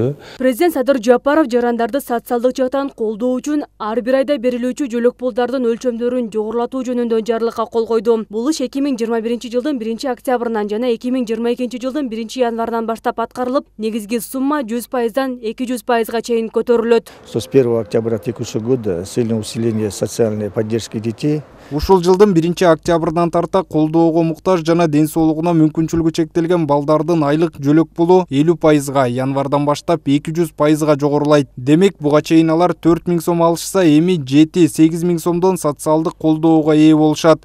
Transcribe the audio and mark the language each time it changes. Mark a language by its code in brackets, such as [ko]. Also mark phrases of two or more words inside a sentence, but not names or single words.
[ky] Президент Садыр Жапаров жарандарды социалдык жактан колдоо үчүн ар бир айда берилүүчү жөлөк пулдардын өлчөмдөрүн жогорулатуу жөнүндө жарлыкка кол койду. Бул иш 2021 жылдын 1 октябрынан жана 2022 жылдын 1 январынан баштап аткарылып, негизги сумма 100%дан 200%га чейин көтөрүлөт. [ru] С 1 октября текущего года с целью усиления социальной поддержки детей [ky] ушул жылдын 1 октябрынан тарта колдоого муктаж жана ден соолугуна мүмкүнчүлүгү чектелген балдардын айлык жөлөк пулу 50%га, январдан баштап 200%га жогорулайт. Демек, буга чейин алар 4000 сом алышса, эми 7-8 сомдон социалдык колдоого ээ болушат.